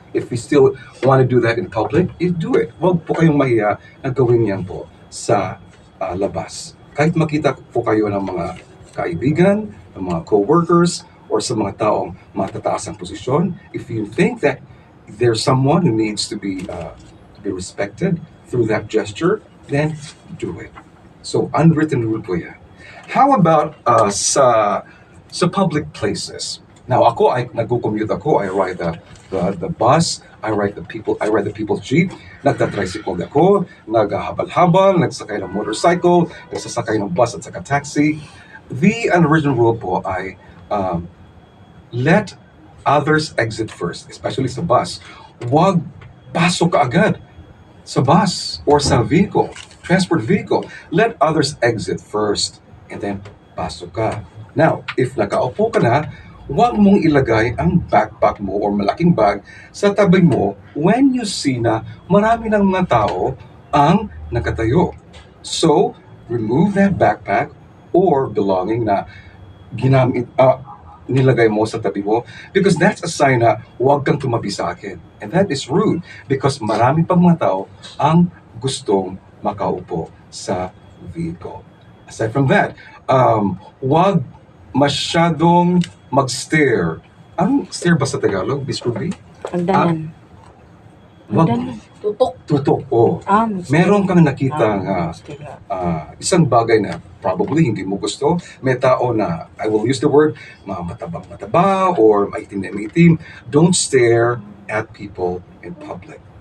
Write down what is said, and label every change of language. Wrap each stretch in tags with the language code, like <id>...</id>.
<en>If you still want to do that in public, do it.</en> <tl>Huwag po kayong mahiya na gawin yan po sa labas. Kahit makita po kayo ng mga kaibigan, ng mga co-workers, or sa mga taong matataas ang posisyon,</tl> <en>if you think that there's someone who needs to be respected through that gesture, then do it. So, unwritten rule</en> <tl>po yan.</tl> <en>How about sa public places?</en> <tl>Now, nagko-commute ako,</tl> <en>I ride the bus, I ride the people's jeep,</en> <tl>nagtatricycle ako, naghahabal-habal, nagsakay ng motorcycle, nagsasakay ng bus at saka taxi.</tl> <en>The unwritten rule</en> <tl>po ay</tl> <en>let others exit first, especially sa bus.</en> <tl>Huwag pasok ka agad sa bus or sa transport vehicle.</tl> <en>Let others exit first and then</en> <tl>pasok ka. Now, if nakaupo ka na, huwag mong ilagay ang backpack mo or malaking bag sa tabi mo</tl> <en>when you see</en> <tl>na marami ng mga tao ang nakatayo.</tl> <en>So, remove that backpack or belonging</en> <tl>na nilagay mo sa tabi mo</tl> <en>because that's a sign</en> <tl>na huwag kang tumabi sa akin.</tl> <en>And that is rude because</en> <tl>marami pang mga tao ang gustong makaupo sa vehicle.</tl> <en>Aside from that,</en> <tl>huwag masyadong mag-stare. Anong stare ba sa Tagalog, Miss Ruby? Hagdanan. Wag, Hagdanan. Tutok. tutok, oh. Meron kang nakita isang bagay na probably hindi mo gusto. May tao na,</tl> <en>I will use the word,</en> <tl>matabang-mataba or maitim na maitim.</tl> <en>Don't stare at people in public.</en>